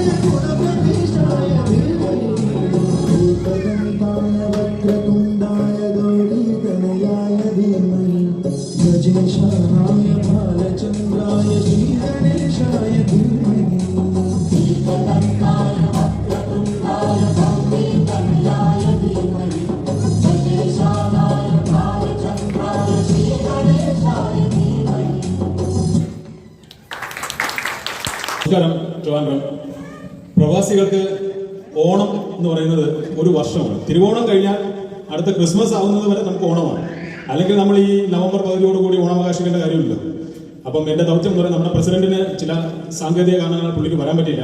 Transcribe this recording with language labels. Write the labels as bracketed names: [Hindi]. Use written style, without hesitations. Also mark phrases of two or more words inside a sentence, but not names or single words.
[Sanskrit] गुणप्रविष्टाय धीमहि एकदन्ताय वक्रतुण्डाय गौरीतनयाय धीमहि गजेशानाय भालचन्द्राय श्रीगणेशाय धीमहि एकदन्ताय वक्रतुण्डाय गौरीतनयाय धीमहि गजेशानाय भालचन्द्राय श्रीगणेशाय धीमहि. [Malayalam] നമസ്കാരം. ട്രിവാൻഡ്രം പ്രവാസികൾക്ക് ഓണം എന്ന് പറയുന്നത് ഒരു വർഷമാണ്. തിരുവോണം കഴിഞ്ഞാൽ അടുത്ത ക്രിസ്മസ് ആവുന്നത് വരെ നമുക്ക് ഓണമാണ്. അല്ലെങ്കിൽ നമ്മൾ ഈ നവംബർ 10 കൂടി ഓണം ആഘോഷിക്കേണ്ട കാര്യമില്ല. അപ്പം എൻ്റെ ദൗത്യം എന്ന് പറയുന്നത് നമ്മുടെ പ്രസിഡന്റിന് ചില സാങ്കേതിക കാരണങ്ങളാൽ പുള്ളിക്ക് വരാൻ പറ്റില്ല.